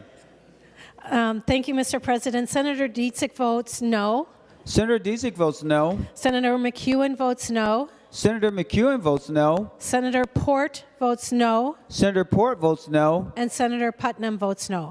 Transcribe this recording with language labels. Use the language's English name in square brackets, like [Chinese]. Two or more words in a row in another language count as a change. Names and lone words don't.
[English] Thank you, Mr. President. Senator Dietzick votes no. Senator Dietzick votes no. Senator McEwen votes no. Senator McEwen votes no. Senator Port votes no. Senator Port votes no. And Senator Putnam votes no.